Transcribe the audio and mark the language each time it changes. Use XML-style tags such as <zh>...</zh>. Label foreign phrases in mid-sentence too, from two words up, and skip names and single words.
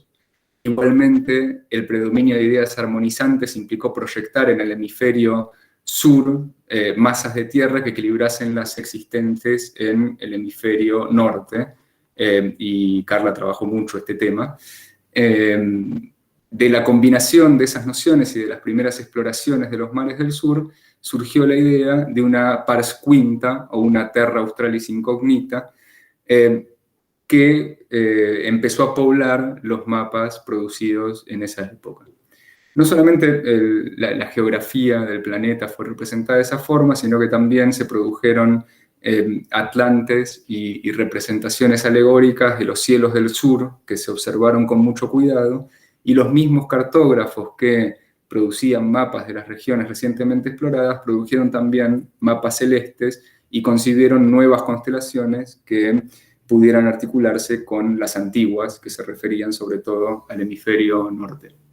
<es>Igualmente, el predominio de ideas armonizantes implicó proyectar en el hemisferio sur masas de tierra que equilibrasen las existentes en el hemisferio norte, y Carla trabajó mucho este tema. De la combinación de esas nociones y de las primeras exploraciones de los mares del sur, surgió la idea de una</es> <la>pars quinta</la> <es>o una</es> <la>terra australis incognita,</la> <es>que empezó a poblar los mapas producidos en esa época. No solamente la geografía del planeta fue representada de esa forma, sino que también se produjeron atlantes y representaciones alegóricas de los cielos del sur, que se observaron con mucho cuidado, y los mismos cartógrafos que producían mapas de las regiones recientemente exploradas, produjeron también mapas celestes y concibieron nuevas constelaciones que pudieran articularse con las antiguas, que se referían sobre todo al hemisferio norte.</es>